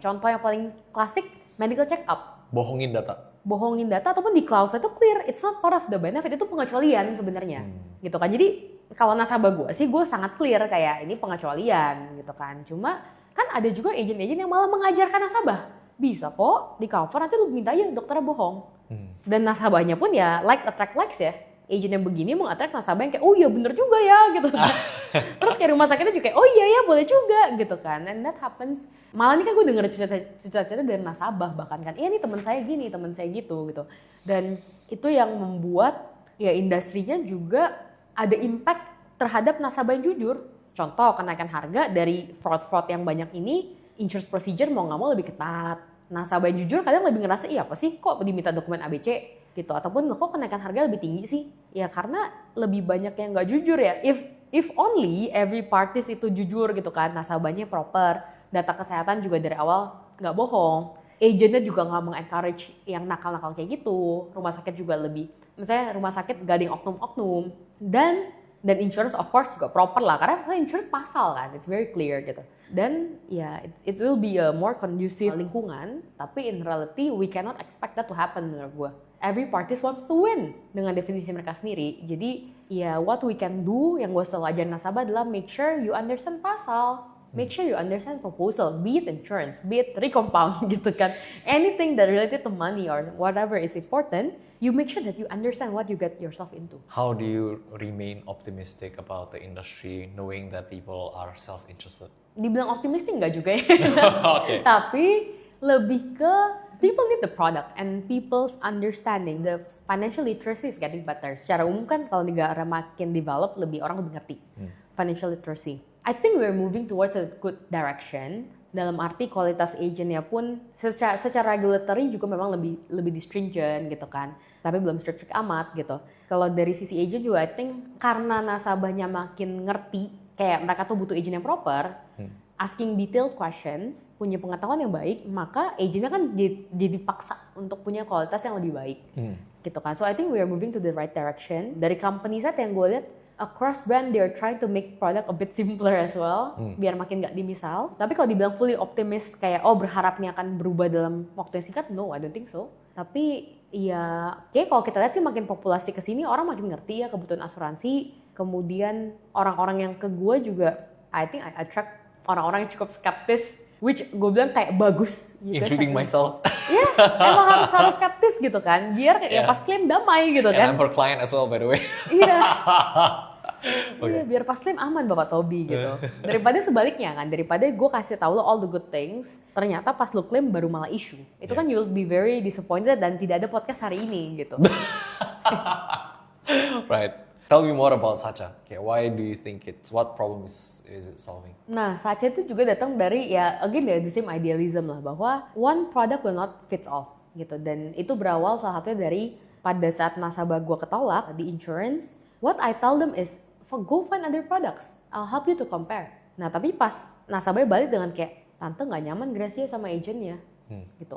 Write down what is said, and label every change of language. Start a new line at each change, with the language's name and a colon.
Indonesian: Contoh yang paling klasik, medical check up. Bohongin data Ataupun di clause itu clear,
English: it's not part of the benefit,
Indonesian: itu pengecualian sebenarnya. Gitu kan. Jadi kalau nasabah gue sih gue sangat clear kayak ini pengecualian gitu kan. Cuma kan ada juga agent-agent yang malah mengajarkan nasabah. Bisa kok di cover, nanti lu minta aja dokternya bohong. Dan nasabahnya pun ya
English: likes attract likes
Indonesian: ya. Agent yang begini mau attract nasabah yang kayak oh iya bener juga ya gitu. Terus kayak rumah sakitnya juga kayak oh iya ya boleh juga gitu kan.
English: And that happens.
Indonesian: Malah ini kan gue denger cerita-cerita dari nasabah bahkan kan. Iya nih teman saya gini, teman saya gitu. Dan itu yang membuat ya industrinya juga ada impact terhadap nasabah yang jujur. Contoh kenaikan harga dari fraud-fraud yang banyak ini, insurance procedure mau nggak mau lebih ketat. nasabah yang jujur kadang lebih ngerasa, iya apa sih kok diminta dokumen ABC gitu, ataupun kok kenaikan harga lebih tinggi sih, ya karena lebih banyak yang nggak jujur ya.
English: If only every parties
Indonesian: itu jujur gitu kan, nasabahnya proper, data kesehatan juga dari awal nggak bohong, agentnya juga nggak mengencourage yang nakal-nakal kayak gitu, rumah sakit juga lebih, misalnya rumah sakit gak ada yang oknum-oknum, dan insurance of course juga proper lah, karena misalnya insurance pasal kan,
English: it's very clear
Indonesian: gitu.
English: Dan ya it will be a more conducive lingkungan, tapi in reality we cannot expect that to happen menurut gue. Every parties wants to win
Indonesian: dengan definisi mereka sendiri.
English: Jadi ya what we can do,
Indonesian: yang gue selalu ajarin nasabah adalah
English: make sure you understand pasal, make sure you understand proposal, be it insurance, be it recompound gitu kan. Anything that related to money or whatever is important, you make sure that you understand what you get yourself into. How do you remain optimistic about the industry knowing that people are self-interested?
Indonesian: Dibilang optimistik enggak juga ya.
English: Okay.
Indonesian: Tapi lebih ke
English: people need the product and people's understanding, the financial literacy is getting better.
Indonesian: Secara umum kan kalau negara makin develop, orang lebih ngerti financial literacy.
English: I think we're moving towards a good direction.
Indonesian: Dalam arti kualitas agentnya pun secara regulatory juga memang lebih stringent gitu kan. Tapi belum strict amat gitu. Kalau dari sisi agent juga I think karena nasabahnya makin ngerti, kayak mereka tuh butuh agent yang proper,
English: asking detailed questions,
Indonesian: punya pengetahuan yang baik, maka agentnya kan jadi paksa untuk punya kualitas yang lebih baik, gitu kan.
English: So I think we are moving to the right direction.
Indonesian: Dari company set yang gue lihat,
English: across brand they are trying to make product a bit simpler as well,
Indonesian: biar makin gak dimisal. Tapi kalau dibilang fully optimist, kayak berharapnya akan berubah dalam waktu yang singkat,
English: no, I don't think so.
Indonesian: Tapi ya, kayak kalau kita lihat sih makin populasi kesini, orang makin ngerti ya kebutuhan asuransi. Kemudian orang-orang yang ke gue juga,
English: I think I attract
Indonesian: orang-orang yang cukup skeptis, which gue bilang kayak bagus gitu.
English: Including myself.
Indonesian: Yes, emang harus skeptis gitu kan, biar ya pas klaim damai gitu kan.
English: And I'm her client as well by the way.
Indonesian: Iya.
English: Okay.
Indonesian: Iya, biar pas klaim aman Bapak Tobi gitu. Daripada sebaliknya kan, daripada gue kasih tahu lo
English: all the good things,
Indonesian: ternyata pas lo klaim baru malah issue. Itu kan
English: you'll be very disappointed
Indonesian: dan tidak ada podcast hari ini gitu.
English: Right. Tell me more about Sacha. Okay, why do you think what problem is it solving?
Indonesian: Nah, Sacha itu juga datang dari again dari the same idealism lah, bahwa
English: one product will not fits all
Indonesian: gitu. Dan itu berawal salah satunya dari pada saat nasabah gue ketolak di insurance,
English: what I tell them is go find other products, I'll help you to compare.
Indonesian: Nah, tapi pas nasabahnya balik dengan kayak, tante nggak nyaman Gracia sama agentnya. Gitu.